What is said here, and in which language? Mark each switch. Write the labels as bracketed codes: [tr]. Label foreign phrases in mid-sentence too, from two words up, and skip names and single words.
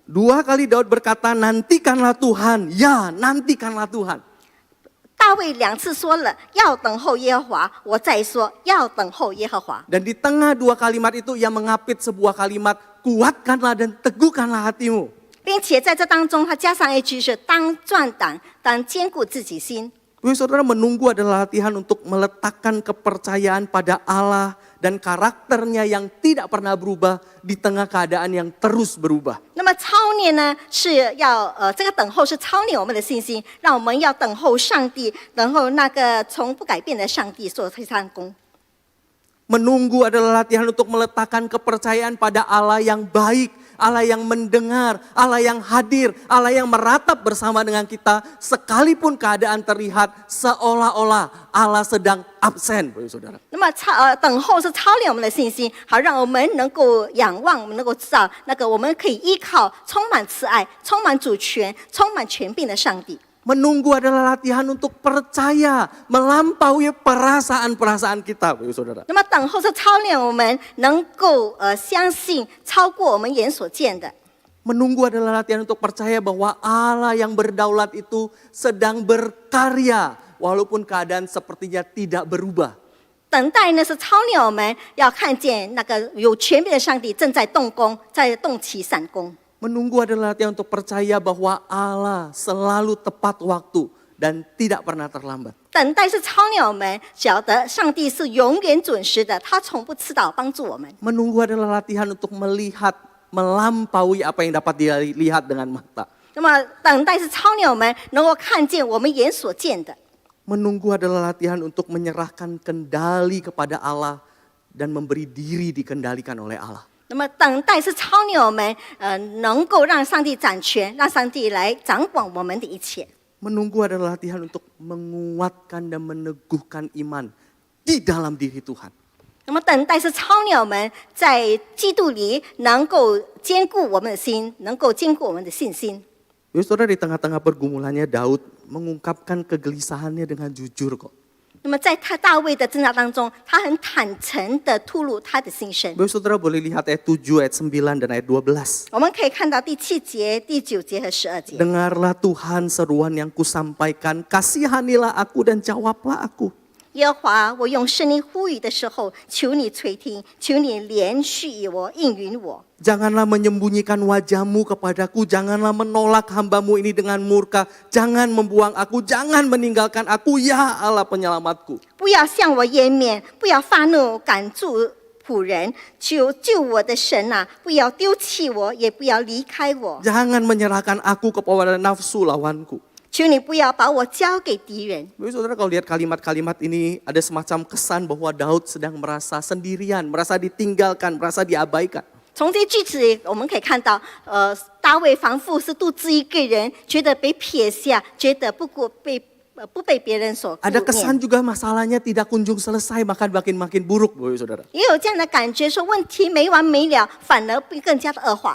[id] Dua kali Daud berkata, nantikanlah Tuhan, ya nantikanlah Tuhan. [zh] 大大卫2次说了要等候耶和华，我再说要等候耶和华。 [id] Dan di tengah dua kalimat itu ia mengapit sebuah kalimat, kuatkanlah dan teguhkanlah hatimu. [zh] 并且在这当中，他加上一句是当壮胆，当坚固自己心。 [id] Saudara, menunggu adalah latihan untuk meletakkan kepercayaan pada Allah dan karakternya yang tidak pernah berubah di tengah keadaan yang terus berubah. [zh] 那么操练呢，是要这个等候是操练我们的信心，让我们要等候上帝，等候那个从不改变的上帝所推上功。 [id] Menunggu adalah latihan untuk meletakkan kepercayaan pada Allah yang baik, Allah yang mendengar, Allah yang hadir, Allah yang meratap bersama dengan kita sekalipun keadaan terlihat seolah-olah Allah sedang absen, saudara. [zh] 那么等候是操练我们的信心，好让我们能够仰望，我们能够知道那个我们可以依靠充满慈爱、充满主权、充满权柄的上帝。 [id] Menunggu adalah latihan untuk percaya melampaui perasaan-perasaan kita, saudara. [zh] 那么等候是操练我们能够相信超过我们眼所见的。 [id] Menunggu adalah latihan untuk percaya bahwa Allah yang berdaulat itu sedang berkarya walaupun keadaan sepertinya tidak berubah. [zh] 等待呢是操练我们要看见那个有权柄的上帝正在动工，在动起闪功。 [id] Menunggu adalah latihan untuk percaya bahwa Allah selalu tepat waktu dan tidak pernah terlambat. [zh] 等待是操练我们晓得上帝是永远准时的，他从不迟到帮助我们。 [id] Menunggu adalah latihan untuk melihat melampaui apa yang dapat dilihat dengan mata. [zh] 那么等待是操练我们能够看见我们眼所见的。 [id] Menunggu adalah latihan untuk menyerahkan kendali kepada Allah dan memberi diri dikendalikan oleh Allah. [zh] 那么等待是操练我们能够让上帝掌权，让上帝来掌管我们的一切。 [id] Menunggu adalah latihan untuk menguatkan dan meneguhkan iman di dalam diri Tuhan. [zh] 那么等待是操练我们在基督里能够坚固我们的心，能够坚固我们的信心。 [id] Saudara, di tengah-tengah pergumulannya Daud mengungkapkan kegelisahannya dengan jujur kok. [zh] 那么在大卫的挣扎当中，他很坦诚地吐露他的心声。 [id] Saudara boleh lihat ayat 7, ayat 9, dan ayat 12. [zh] 我们可以看到第7节、第9节和12节。 [id] Dengarlah Tuhan seruan yang kusampaikan, kasihanilah aku dan jawablah aku. [zh] 耶和华，我用声音呼吁的时候，求你垂听，求你连续我，应允我。 [id] Janganlah menyembunyikan wajahmu kepadaku, janganlah menolak hambamu ini dengan murka, jangan membuang aku, jangan meninggalkan aku, ya Allah penyelamatku. [zh] 不要向我掩面，不要发怒赶住仆人，求救我的神啊！不要丢弃我，也不要离开我。 [id] Jangan menyerahkan aku kepada nafsu lawanku. [zh] 求你不要把我交给敌人。 [id] Saudara, kalau lihat kalimat-kalimat ini ada semacam kesan bahwa Daud sedang merasa sendirian, merasa ditinggalkan, merasa diabaikan. [zh] 从这句子里，我们可以看到，大卫仿佛是独自一个人，觉得被撇下，觉得不被别人所顾 [id] Ada kesan [zh] 念。 [id] juga masalahnya tidak kunjung selesai, bahkan makin buruk, saudara. [zh] 也有这样的感觉，说问题没完没了，反而会更加的恶化。